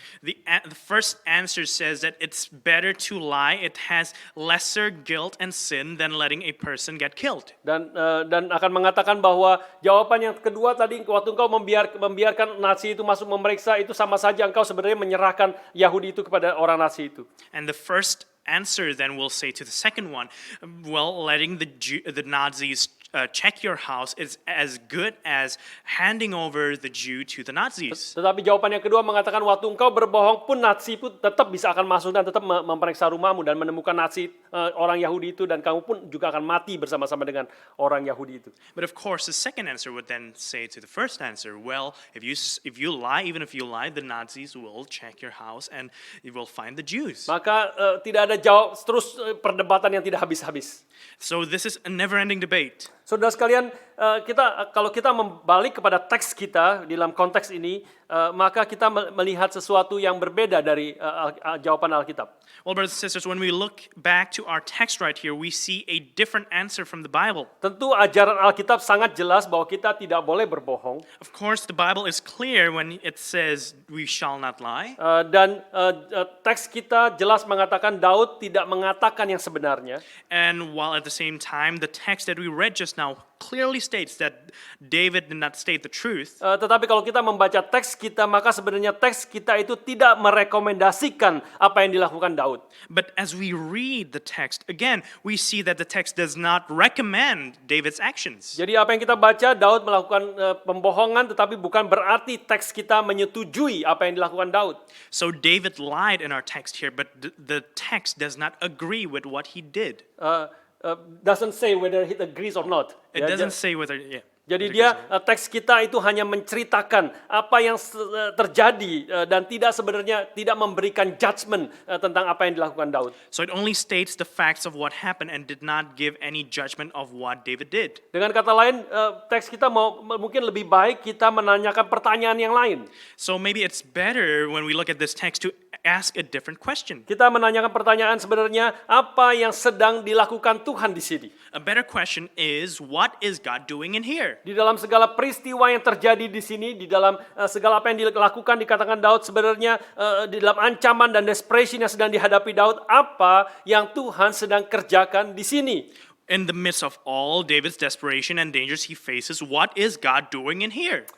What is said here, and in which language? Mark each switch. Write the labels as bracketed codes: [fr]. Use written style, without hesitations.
[en] The first answer says that it's better to lie. It has lesser guilt and sin than letting a person get killed. [id] Dan akan mengatakan bahwa jawaban yang kedua tadi, waktu engkau membiarkan Nazi itu masuk memeriksa, itu sama saja engkau sebenarnya menyerahkan Yahudi itu kepada orang Nazi itu. [en] And the first answer then will say to the second one, well, letting the Nazis check your house is as good as handing over the Jew to the Nazis. [id] Tetapi jawaban yang kedua mengatakan waktu engkau berbohong pun Nazi pun tetap bisa akan masuk dan tetap memeriksa rumahmu dan menemukan Nazi orang Yahudi itu dan kamu pun juga akan mati bersama-sama dengan orang Yahudi itu. [en] But of course, the second answer would then say to the first answer, well, if you lie, even if you lie, the Nazis will check your house and you will find the Jews. [id] Maka tidak ada jawab terus perdebatan yang tidak habis-habis. [en] So this is a never-ending debate. [id] Saudara sekalian, kalau kita membalik kepada teks kita di dalam konteks ini, maka kita melihat sesuatu yang berbeda dari jawaban Alkitab. [en] Well, brothers and sisters, when we look back to our text right here, we see a different answer from the Bible. [id] Tentu ajaran Alkitab sangat jelas bahwa kita tidak boleh berbohong. [en] Of course, the Bible is clear when it says we shall not lie. [id] Dan teks kita jelas mengatakan Daud tidak mengatakan yang sebenarnya. [en] And while at the same time, the text that we read just now clearly states that David did not state the truth. [id] Tetapi kalau kita membaca teks kita, maka sebenarnya teks kita itu tidak merekomendasikan apa yang dilakukan Daud. [en] But as we read the text, again, we see that the text does not recommend David's actions. [id] Jadi apa yang kita baca, Daud melakukan pembohongan, tetapi bukan berarti teks kita menyetujui apa yang dilakukan Daud. [en] So David lied in our text here, but the text does not agree with what he did. Doesn't say whether he agrees or not. It doesn't say whether, yeah. [id] Jadi teks kita itu hanya menceritakan apa yang terjadi dan tidak memberikan judgment tentang apa yang dilakukan Daud. [en] So it only states the facts of what happened and did not give any judgment of what David did. [id] Dengan kata lain, teks kita mungkin lebih baik kita menanyakan pertanyaan yang lain. [en] So maybe it's better when we look at this text to ask a different question. [id] Kita menanyakan pertanyaan sebenarnya apa yang sedang dilakukan Tuhan di sini. [en] A better question is, what is God doing in here? [id] Di dalam segala peristiwa yang terjadi di sini, di dalam segala apa yang dilakukan, dikatakan Daud sebenarnya di dalam ancaman dan desperation yang sedang dihadapi Daud, apa yang Tuhan sedang kerjakan di sini. [en] In the midst of all David's desperation and dangers he faces, what is God doing in here?